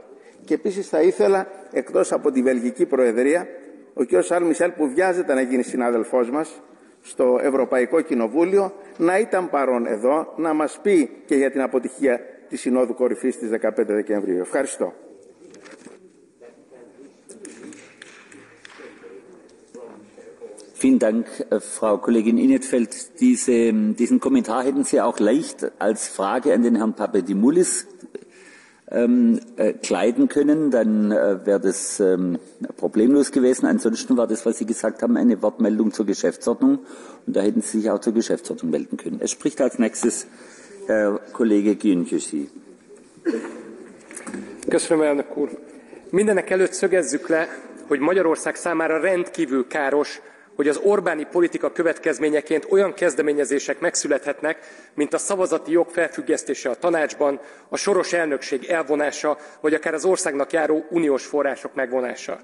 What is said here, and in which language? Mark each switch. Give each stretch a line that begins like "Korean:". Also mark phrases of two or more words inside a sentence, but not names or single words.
Greek: Και επίσης θα ήθελα, εκτός από τη Βελγική Προεδρία, ο κ. Μισελ, που βιάζεται να γίνει συνάδελφός μας στο Ευρωπαϊκό Κοινοβούλιο, να ήταν παρόν εδώ, να μας πει και για την αποτυχία της Συνόδου Κορυφής της 15 Δεκεμβρίου. Ευχαριστώ.
German: Vielen Dank, Frau Kollegin Inetfeld. Diesen Kommentar hätten Sie auch leicht als Frage an den Herrn Papadimoulis kleiden können, dann wäre das problemlos gewesen. Ansonsten war das, was Sie gesagt haben, eine Wortmeldung zur Geschäftsordnung und da hätten Sie sich auch zur Geschäftsordnung melden können. Es spricht als nächstes Herr Kollege Gyöngyösi.
Hungarian: Köszönöm, elnök úr. Mindenek előtt szögezzük le, hogy Magyarország számára rendkívül káros, hogy az Orbáni politika következményeként olyan kezdeményezések megszülethetnek, mint a szavazati jog felfüggesztése a tanácsban, a soros elnökség elvonása, vagy akár az országnak járó uniós források megvonása.